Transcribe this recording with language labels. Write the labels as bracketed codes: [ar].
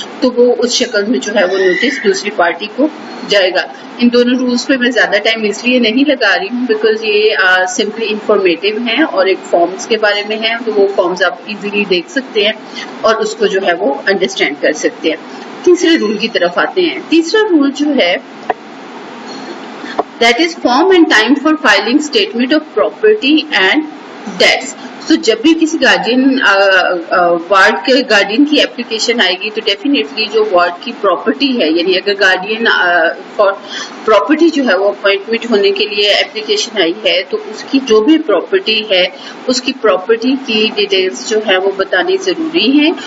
[ur] تو وہ اس شکل میں جو ہے وہ نوٹس دوسری پارٹی کو جائے گا. ان دونوں رولز پہ میں زیادہ ٹائم اس لیے نہیں لگا رہی ہوں بیکاز یہ سمپلی انفارمیٹیو ہیں اور ایک فارمز کے بارے میں ہے. تو وہ فارمز آپ ایزیلی دیکھ سکتے ہیں اور اس کو جو ہے وہ انڈرسٹینڈ کر سکتے ہیں. تیسرے رول کی طرف آتے ہیں. تیسرا رول جو ہے [en] that is form and time for filing statement of property and debts. [ur] تو جب بھی کسی گارڈین وارڈ کے گارڈین کی اپلیکیشن آئے گی تو ڈیفینیٹلی جو وارڈ کی پراپرٹی ہے، یعنی اگر گارڈین پراپرٹی جو ہے وہ اپوائنٹمنٹ ہونے کے لیے اپلیکیشن آئی ہے تو اس کی جو بھی پراپرٹی ہے اس کی پراپرٹی کی ڈیٹیلز جو ہے وہ بتانی ضروری ہیں.